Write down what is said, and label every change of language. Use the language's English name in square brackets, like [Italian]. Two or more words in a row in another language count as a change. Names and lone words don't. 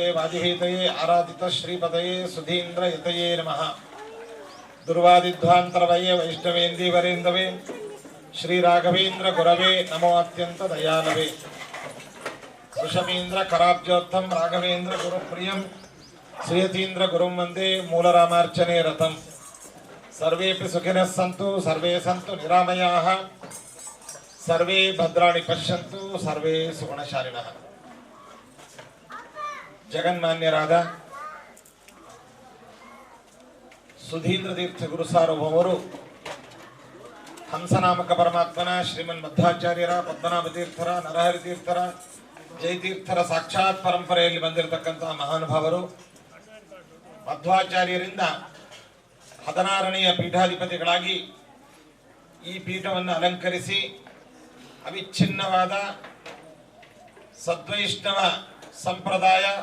[Sanskrit] ವಾದಿಹೀತಯೇ ಆರಾಧಿತ ಶ್ರೀಪದಯೇ ಸುಧೀಂದ್ರ ಯತಯೇ ನಮಃ ದುರ್ವಾದಿಧ್ವಾಂತರವಯೇ ವೈಷ್ಣವೇಂದೀವರೇಂದವೇ ಶ್ರೀರಾಘವೇಂದ್ರ ಗುರವೇ ನಮೋ ಅತ್ಯಂತ ದಯಾಲವೇ ಸುಷಮೀಂದ್ರ ಕರಾಬ್ಜೋತ್ತಂ ರಾಘವೇಂದ್ರ ಗುರುಪ್ರಿಯಂ ಶ್ರೀಯತೀಂದ್ರ ಗುರುಂ ವಂದೇ ಮೂಲರಾಮಾರ್ಚನೆ ರಥಂ ಸರ್ವೇಪಿ ಸುಖಿನಃ ಸಂತು ಸರ್ವೇ ಸಂತು ನಿರಾಮಯಾಃ ಸರ್ವೇ ಭದ್ರಾಣಿ ಪಶ್ಯಂತು ಸರ್ವೇ ಸುಗುಣಶಾಲಿನಃ. [Kannada] ಜಗನ್ಮಾನ್ಯರಾದ ಸುಧೀಂದ್ರ ತೀರ್ಥ ಗುರು ಸಾರ್ವಭೌಮರು ಹಂಸನಾಮಕ ಪರಮಾತ್ಮನ ಶ್ರೀಮನ್ ಮಧ್ವಾಚಾರ್ಯರ ಪದ್ಮನಾಭ ತೀರ್ಥರ ನರಹರಿ ತೀರ್ಥರ ಜಯತೀರ್ಥರ ಸಾಕ್ಷಾತ್ ಪರಂಪರೆಯಲ್ಲಿ ಬಂದಿರತಕ್ಕಂತಹ ಮಹಾನುಭಾವರು ಮಧ್ವಾಚಾರ್ಯರಿಂದ 16ನೆಯ ಪೀಠಾಧಿಪತಿಗಳಾಗಿ ಈ ಪೀಠವನ್ನು ಅಲಂಕರಿಸಿ ಅವಿಚ್ಛಿನ್ನವಾದ ಸದ್ವೈಷ್ಣವ ಸಂಪ್ರದಾಯ